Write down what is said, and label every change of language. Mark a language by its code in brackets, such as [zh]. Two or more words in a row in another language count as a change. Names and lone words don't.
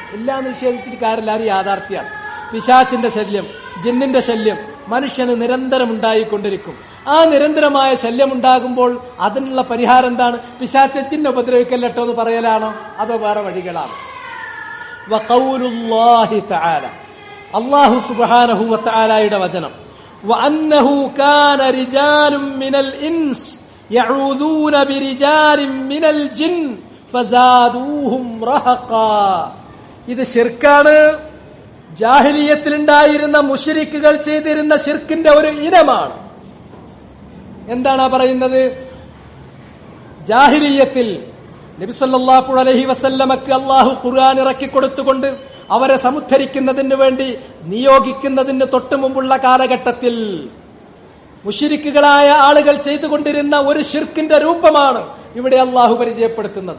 [ml] ഇല്ല എന്ന് നിഷേധിച്ചിട്ട് കാര്യമില്ല, അത് യാഥാർത്ഥ്യമാണ്. പിശാച്ചിന്റെ ശല്യം, ജിന്നിന്റെ ശല്യം മനുഷ്യന് നിരന്തരം ഉണ്ടായിക്കൊണ്ടിരിക്കും. ആ നിരന്തരമായ ശല്യം ഉണ്ടാകുമ്പോൾ അതിനുള്ള പരിഹാരം എന്താണ്? പിശാച് ജിന്നെ ഉപദ്രവിക്കല്ലോ എന്ന് പറയലാണോ, അതോ വേറെ വഴികളാണ്? [ar] وقول الله تعالى, الله سبحانه و [ml] തആലയുടെ വചനം, [ar] وأنه كان رجال من الإنس يعوذون برجال من الجن فزادوهم رهقا. [ml] ഇത് ശിർക്കാണ്. ജാഹിലിയത്തിലുണ്ടായിരുന്ന മുശ്രിക്കുകൾ ചെയ്തിരുന്ന ശിർക്കിന്റെ ഒരു ഇനമാണ്. എന്താണ് പറയുന്നത്? ജാഹിലിയത്തിൽ നബി [ar] صلى الله عليه [ml] വസല്ലമക്ക് അല്ലാഹു ഖുർആൻ ഇറക്കി കൊടുത്തുകൊണ്ട് അവരെ സമുദ്ധരിക്കുന്നതിന് വേണ്ടി നിയോഗിക്കുന്നതിന് തൊട്ടു മുമ്പുള്ള കാലഘട്ടത്തിൽ മുശ്രിക്കുകളായ ആളുകൾ ചെയ്തുകൊണ്ടിരുന്ന ഒരു ശിർക്കിന്റെ രൂപമാണ് ഇവിടെ അല്ലാഹു പരിചയപ്പെടുത്തുന്നത്.